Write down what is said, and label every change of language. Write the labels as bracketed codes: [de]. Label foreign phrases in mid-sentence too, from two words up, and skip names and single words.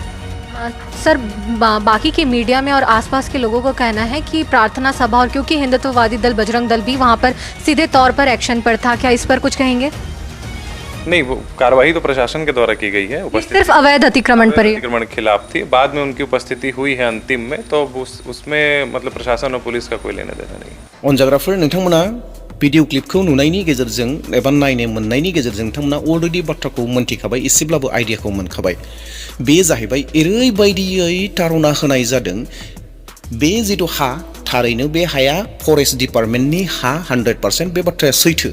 [hi] सर बाकी के मीडिया में और आसपास के लोगों का कहना है कि प्रार्थना सभा और क्योंकि हिंदुत्ववादी दल बजरंग दल भी वहाँ पर सीधे तौर पर एक्शन पर था, क्या इस पर कुछ कहेंगे? नहीं, वो कार्रवाई तो प्रशासन के द्वारा की गई है। उपस्थिति सिर्फ अवैध अतिक्रमण पर, अतिक्रमण के खिलाफ थी। बाद में उनकी उपस्थिति हुई है अंतिम में, तो उसमें मतलब प्रशासन और पुलिस का कोई लेना देना नहीं। [brx] अनजाग्राफोर नोंथांमोना भिडिअ क्लिपखौ नुनायनि गेजेरजों एबा नायनो मोननायनि गेजेरजों नोंथांमोना अलरेडि बाथ्राखौ मोनथिखाबाय, एसेब्लाबो आइडियाखौ मोनखाबाय। बे जाहैबाय ओरैबायदियै तारना होनाय जादों, बे जिथु हा, थारैनो बे हाया [en] forest departmentनि [brx] हा 100%, बे बाथ्राया सैथो।